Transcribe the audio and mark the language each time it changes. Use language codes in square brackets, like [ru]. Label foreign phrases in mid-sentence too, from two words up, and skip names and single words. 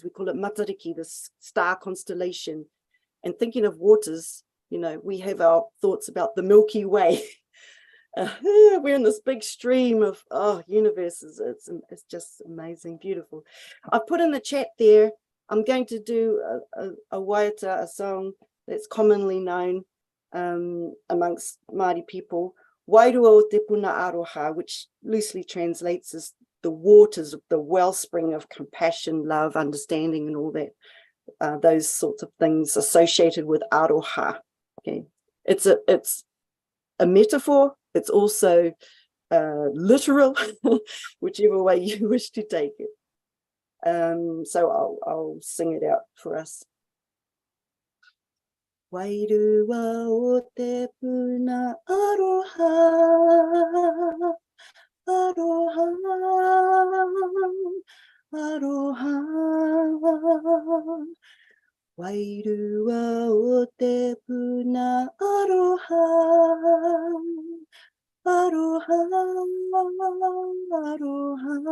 [en] We call it Matariki, the star constellation. And thinking of waters, you know, we have our thoughts about the Milky Way. We're in this big stream of universes. It's just amazing, beautiful. I've put in the chat there, I'm going to do a waiata, a song that's commonly known amongst Māori people, Wairua o te puna aroha, which loosely translates as the waters of the wellspring of compassion, love, understanding, and all that, those sorts of things associated with aroha. Okay, it's a metaphor. It's also literal, whichever way you wish to take it. So I'll sing it out for us. [mi] Wairua o te puna aroha, aroha, aroha. Wairua o te puna aroha, aroha, aroha.